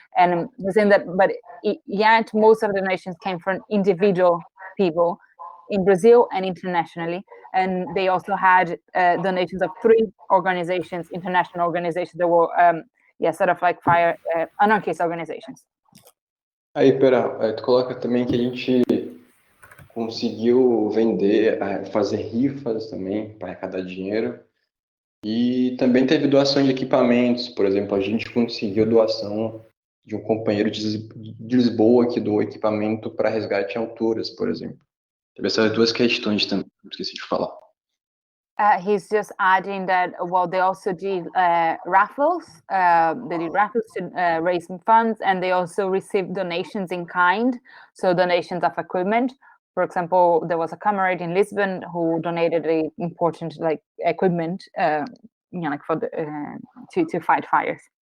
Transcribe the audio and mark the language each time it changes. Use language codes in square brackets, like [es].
[en] And within that, but yet most of the donations came from individual people in Brazil and internationally. And they also had donations of 3 organizations, international organizations that were, sort of like anarchist organizations. [pt] Aí, pera, tu coloca também que a gente conseguiu fazer rifas também para arrecadar dinheiro. E também teve doação de equipamentos, por exemplo, a gente conseguiu doação de um companheiro de Lisboa que doou equipamento para resgate em alturas, por exemplo. Teve essas 2 questões também, esqueci de falar. [en] He's just adding that, well, they also did raffles. They did raffles to raise some funds, and they also received donations in kind, so donations of equipment. For example, there was a comrade in Lisbon who donated important equipment, for to fight fires.